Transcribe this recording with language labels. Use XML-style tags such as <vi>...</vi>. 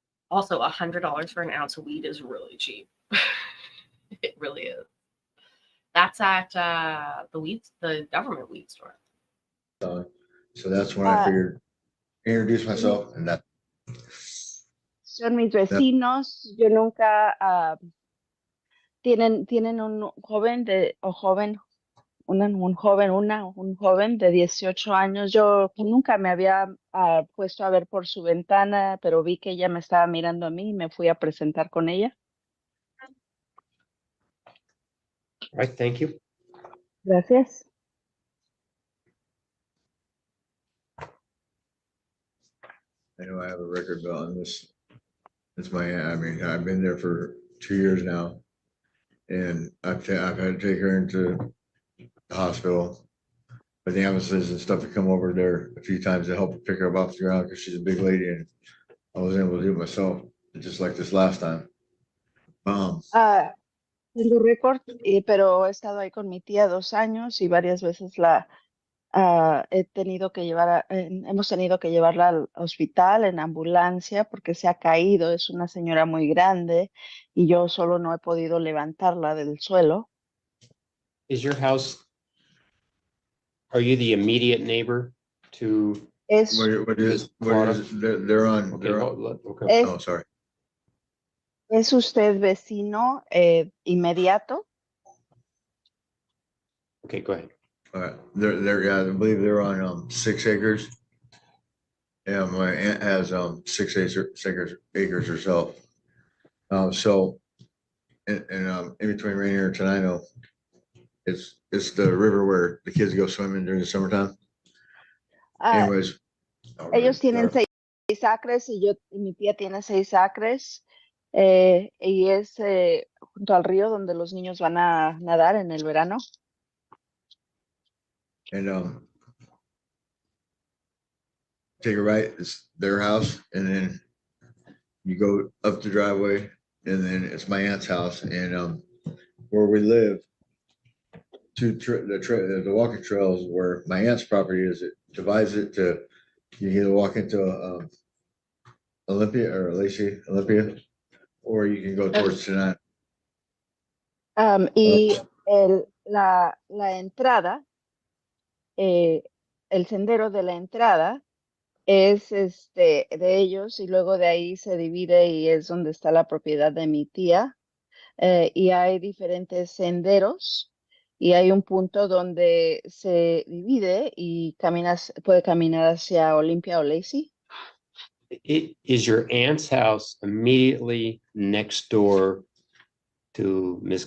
<en>Also, $100 for an ounce of weed is really cheap. It really is. That's at the government weed store. So that's when I figured introduce myself, and that.</en> <es>Son mis vecinos. Yo nunca tienen un joven un joven de 18 años. Yo nunca me había puesto a ver por su ventana, pero vi que ella me estaba mirando a mí y me fui a presentar con ella.</es> <en>All right, thank you.</en> <es>Gracias.</es> <en>I know I have a record bill on this. It's I mean, I've been there for 2 years now, and I've had to take her into the hospital. But the ambulances and stuff to come over there a few times to help pick her up off the ground because she's a big lady, and I was able to do it myself, just like this last time.</en> <es>Tengo récord, pero he estado ahí con mi tía 2 años y varias veces hemos tenido que llevarla al hospital en ambulancia porque se ha caído. Es una señora muy grande y yo solo no he podido levantarla del suelo.</es> <en>Is your house, are you the immediate neighbor to? What is they're on? Okay, okay. Oh, sorry.</en> <es>¿Es usted vecino inmediato?</es> <en>Okay, go ahead. Yeah, I believe they're on 6 acres. Yeah, my aunt has 6 acres herself. So in between Rainier and Tenino, it's the river where the kids go swimming during the summertime. Anyways,</en> <es>ellos tienen 6 acres y mi tía tiene 6 acres. y es junto al río donde los niños van a nadar en el verano.</es> <en>And take a right, it's their house, and then you go up the driveway, and then it's my aunt's house. And where we live, the walking trails where my aunt's property is, it divides it to, you can either walk into Olympia or Lacey Olympia, or you can go towards Tenant.</en> <es>Y la entrada, el sendero de la entrada es de ellos, y luego de ahí se divide y es donde está la propiedad de mi tía. Y hay diferentes senderos y hay un punto donde se divide y puede caminar hacia Olympia o Lacey.</es> <en>Is your aunt's house immediately next door to Ms.</en>